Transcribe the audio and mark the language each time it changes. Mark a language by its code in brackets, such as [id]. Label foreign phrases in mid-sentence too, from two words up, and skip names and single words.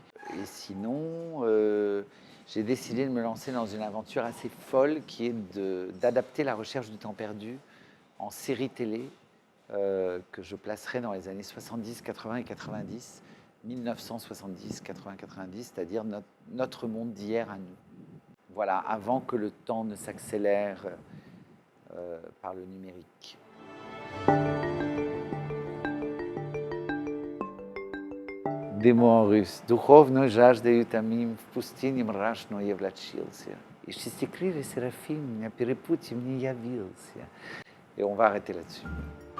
[fr] Et sinon, j'ai décidé de me lancer dans une aventure assez folle, qui est d'adapter La Recherche du temps perdu en série télé, que je placerai dans les années 70, 80 et 90, 1970, 80, 90, c'est-à-dire notre monde d'hier à nous. Voilà, avant que le temps ne s'accélère par le numérique. Des mots en russe. [ru] Духовно жаждаю томим, в пустыне мрачной я влачился. И шестикрылый Серафим на перепутье мне явился. [fr] Et on va arrêter là-dessus.